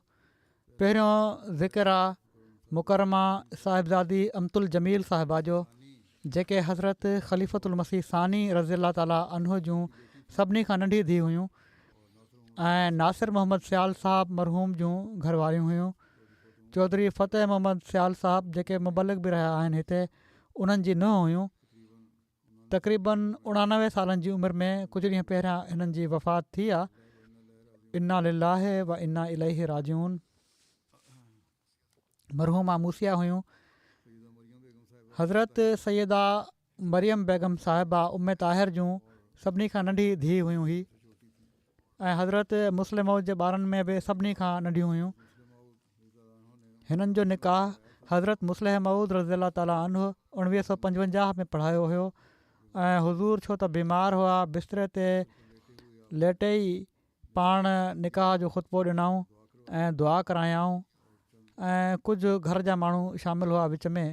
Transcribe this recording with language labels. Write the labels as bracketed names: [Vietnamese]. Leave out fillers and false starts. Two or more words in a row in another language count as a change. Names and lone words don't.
[Sindhi] पहिरियों ज़िक्र आहे मुकरमा साहिबज़ादी अमतुल जमील साहिबा जो, जेके हज़रत ख़लीफ़तुल मसीह सानी [Arabic] رضي الله تعالى عنه [Sindhi] जूं सभिनी खां नंढी धीउ हुयूं ऐं नासिर मोहम्मद सियाल साहब मरहूम जूं घरवारियूं हुयूं। चौधरी फ़तेह मोहम्मद सियाल साहब जेके मुबलिग बि रहिया आहिनि हिते, उन्हनि जी नुंहुं हुयूं। तक़रीबन 89 सालनि जी उमिरि में कुझु ॾींहं पहिरियां हिननि जी वफ़ात थी आहे। [Arabic] إنا لله وإنا إليه راجعون. [Sindhi] मरहूमा मूसिया हुयूं। हज़रत सैयदा मरियम बेगम साहिबा उम्मे ताहिर जूं सभिनी खां नंढी धीउ हुयूं ही, ऐं हज़रत मुस्लिम जे ॿारनि में बि सभिनी खां नंढियूं हुयूं। हिननि जो निकाह हज़रत मुस्लिह मऊद [Arabic] رضي الله تعالى عنه [Sindhi] 1955 में पढ़ायो हुयो ऐं हुज़ूर छो त बीमार हुआ, बिस्तरे ते लेटे ई पाण निकाह जो ख़ुतबो ॾिनऊं ऐं दुआ करायाऊं ऐं कुझु घर जा माण्हू शामिल हुआ विच में।